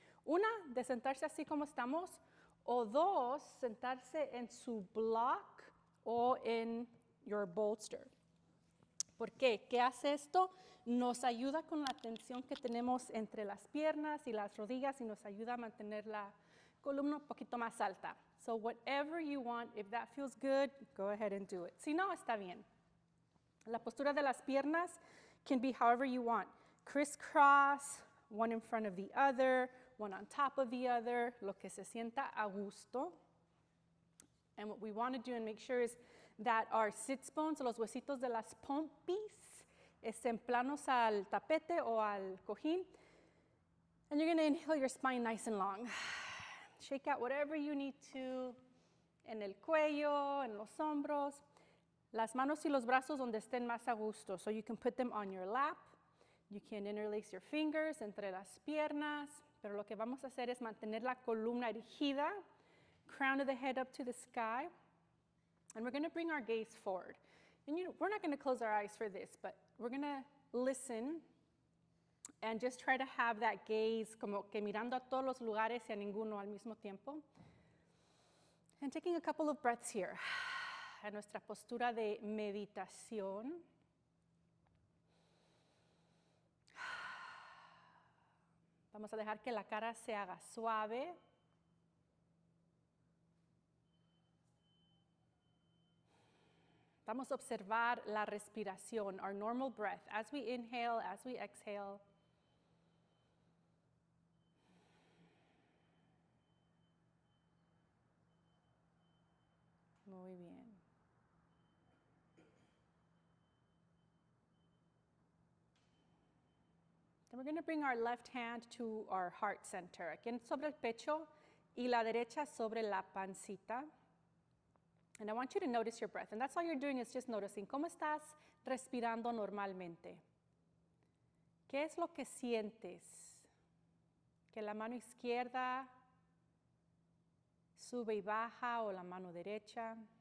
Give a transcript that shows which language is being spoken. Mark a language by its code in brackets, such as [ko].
[es] Una, de sentarse así como estamos, o dos, sentarse en su block o en [en] your bolster. [es] ¿Por qué? ¿Qué hace esto? Nos ayuda con la tensión que tenemos entre las piernas y las rodillas y nos ayuda a mantener la columna un poquito más alta. [en] So whatever you want, if that feels good, go ahead and do it. [es] Si no, está bien. La postura de las piernas [en] can be however you want. Crisscross, one in front of the other, one on top of the other, [es] lo que se sienta a gusto. [en] And what we want to do and make sure is that our sits bones, [es] los huesitos de las pompis, estén planos al tapete o al cojín. [en] And you're going to inhale your spine nice and long. Shake out whatever you need to [es] en el cuello, en los hombros. Las manos y los brazos donde estén más a gusto. [en] So you can put them on your lap. You can interlace your fingers [es] entre las piernas. Pero lo que vamos a hacer es mantener la columna erigida, [en] crown of the head up to the sky. And we're going to bring our gaze forward. And we're not going to close our eyes for this, but we're going to listen and just try to have that gaze [es] como que mirando a todos los lugares y a ninguno al mismo tiempo. [en] And taking a couple of breaths here. [es] En nuestra postura de meditación. Vamos a dejar que la cara se haga suave. Vamos a observar la respiración, [en] our normal breath, as we inhale, as we exhale. [es] Muy bien. [en] Then we're going to bring our left hand to our heart center. [es] Aquí sobre el pecho y la derecha sobre la pancita. [en] And I want you to notice your breath. And that's all you're doing is just noticing. [es] ¿Cómo estás respirando normalmente? ¿Qué es lo que sientes? Que la mano izquierda sube y baja o la mano derecha.